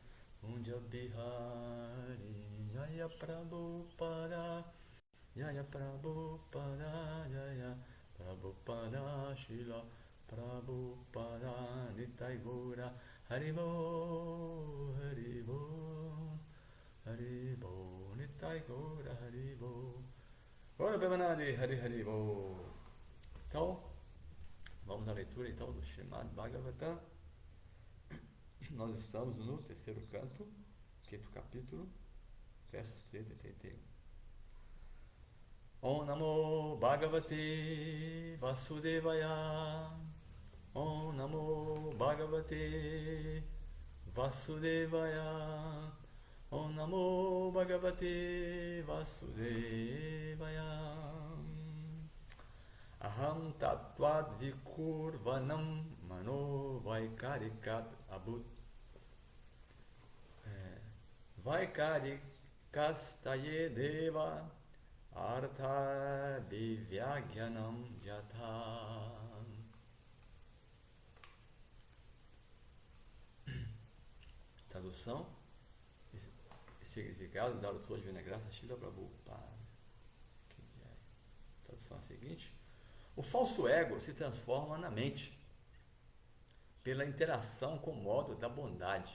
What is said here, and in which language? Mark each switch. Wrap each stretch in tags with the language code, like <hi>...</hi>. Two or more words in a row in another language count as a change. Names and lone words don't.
<bn>কুঞ্জবিহারী জয় প্রভুপাদ জয় প্রভুপাদ জয় প্রভুপাদ শ্রীল প্রভুপাদ নিতাই গৌর হরিবোল হরিবোল হরিবোল নিতাই গৌর হরিবোল গৌর প্রেমানন্দে হরি হরিবোল.</bn> <pt>Então, vamos à leitura então do Srimad Bhagavatam. Nós estamos no terceiro canto, quinto capítulo, versos 30 e 31.</pt> <sa>ॐ नमो भगवते वासुदेवाय. ॐ नमो भगवते वासुदेवाय. ॐ नमो भगवते वासुदेवाय. अहं तत्त्वाद् विकुर्वाणान् मनो वैकारिकाद् अभूत् वैकारिकाश्च ये देवा अर्थ अभिव्यञ्जनं यतः.</sa> <pt>Tradução e significado da autor de Graça Shila Prabhupada. Tradução é a seguinte: o falso ego se transforma na mente pela interação com o modo da bondade.</pt>